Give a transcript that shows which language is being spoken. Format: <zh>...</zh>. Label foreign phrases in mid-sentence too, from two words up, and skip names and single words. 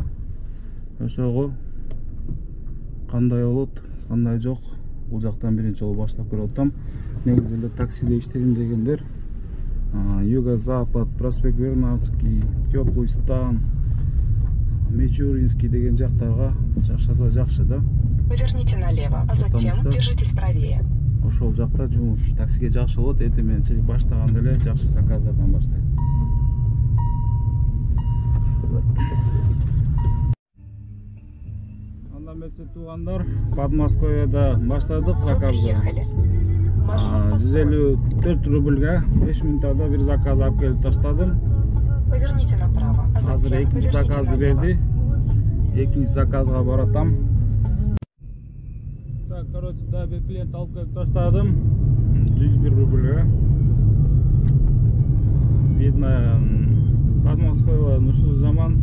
<ky>Ошого кандай болот, кандай жок, бул жактан биринчи жолу баштап көрүп атам. Негизи эле таксиде иштейм дегендер Юго-Запад, проспект Вернадский, Теплый стан, Мичуринский деген жактарга жашаса жакшы да.</ky> <ru>Поверните налево, а затем держитесь правее.</ru> <ky>Ошол жакта жумуш таксиге жакшы болот. Эртең менен баштаганда эле жакшы заказдардан баштайт. Анда эмесе туугандар, Подмосковьеда баштадык заказды. 154 рубльга 5 мүнөттө бир заказ алып келип таштадым.</ky> <ru>Поверните направо, а затем</ru> <ky>Азыр экинчи заказды берди. Экинчи заказга баратам.</ky> <ru>Так, короче, да,</ru> <ky>бир клиент алып келип таштадым. 101 рубльга. Видно, Подмосковье ушул заман.</ky>